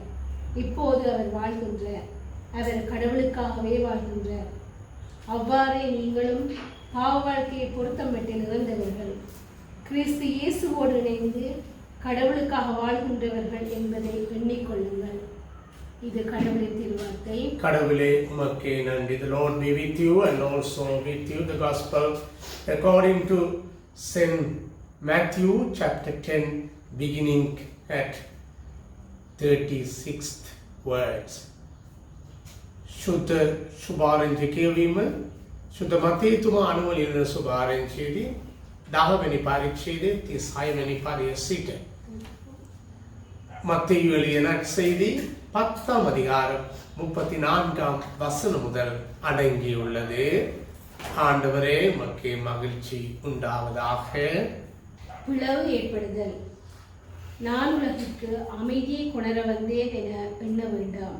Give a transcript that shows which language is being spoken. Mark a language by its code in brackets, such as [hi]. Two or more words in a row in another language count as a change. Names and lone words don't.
[ta] இப்போது அவர் வாழ்கின்றார். அவர் கடவுளுக்காகவே வாழ்கின்றார். அவ்வாறே நீங்களும் பாவ வாழ்க்கையை பொருத்தமட்டில் இறந்தவர்கள், கிறிஸ்து இயேசுவோடு இணைந்து கடவுளுக்காக வாழ்கின்றவர்கள் என்பதை எண்ணிக்கொள்ளுங்கள். இது கடவுளின் திருவார்த்தை. கடவுளே, உமக்கே நன்றி. [en] The Lord be with you and also with you. The Gospel according to St. Matthew chapter 10 beginning at 36th words. [si] සුද්ධ සුභාරංචි කියවීම සුද්ධ මතේතුමා අනුව ලියන සුභාරංචියේදී 10 වෙනි පරිච්ඡේදයේ 36 වෙනි පදයේ සිට [ta] மத்தேயு எழுதிய நற்செய்தி 10ஆம் அதிகாரம் 34ஆம் வசனம் முதல் அடங்கியுள்ளது. ஆண்டவரே, உமக்கே மகிழ்ச்சி உண்டாவதாக. பிளவு ஏற்படுதல். நான் உலகிற்கு அமைதியை கொணர வந்தேன் என எண்ண வேண்டாம்.